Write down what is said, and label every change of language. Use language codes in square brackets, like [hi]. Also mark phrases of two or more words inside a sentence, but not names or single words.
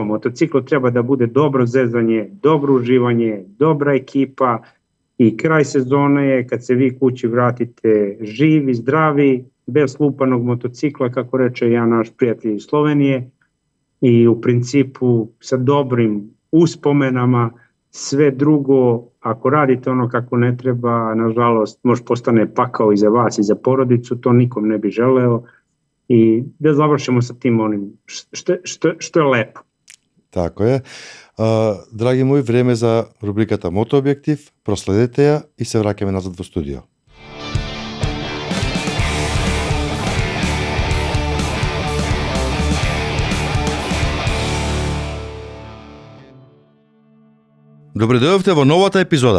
[sr] Motocikl treba da bude dobro zezanje, dobro uživanje, dobra ekipa i kraj sezone je kad se vi kući vratite živi, zdravi, bez lupanog motocikla, kako reče jedan naš prijatelj iz Slovenije, i u principu sa dobrim uspomenama. Sve drugo, ako radite ono kako ne treba, nažalost, može postane pakao i za vas i za porodicu, to nikom ne bi želeo, i da završimo sa tim onim što je lepo. Tako je. [mk] Драги мои, време за рубриката Мотообјектив. Проследете ја и се враќаме назад во студио. Добре дојдовте во новата епизода.